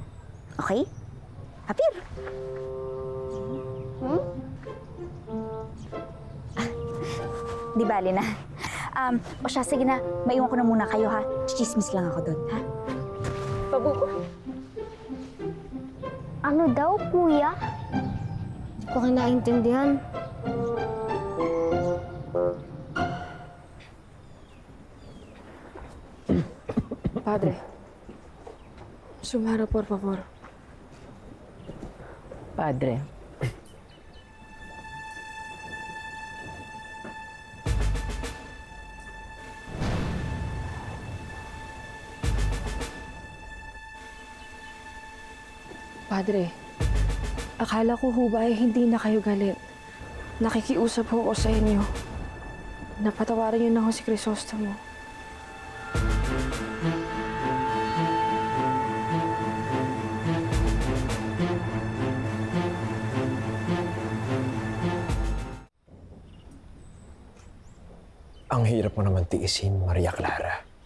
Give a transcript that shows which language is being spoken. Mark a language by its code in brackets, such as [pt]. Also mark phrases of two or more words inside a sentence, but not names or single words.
[tl] Okay? Apir! Di bali na. O siya, sige na. Maiwan ko na muna kayo, ha? Chismis lang ako doon, ha? Pabuko. Ano daw, kuya? Hindi ko kinaintindihan. Padre. [es] Sumara, por favor. [tl] Padre, Padre, akala ko ho ba ay hindi na kayo galit. Nakikiusap ho ako sa inyo. Napatawarin niyo na ho si Crisostomo. Ang hirap mo naman tiisin, Maria Clara.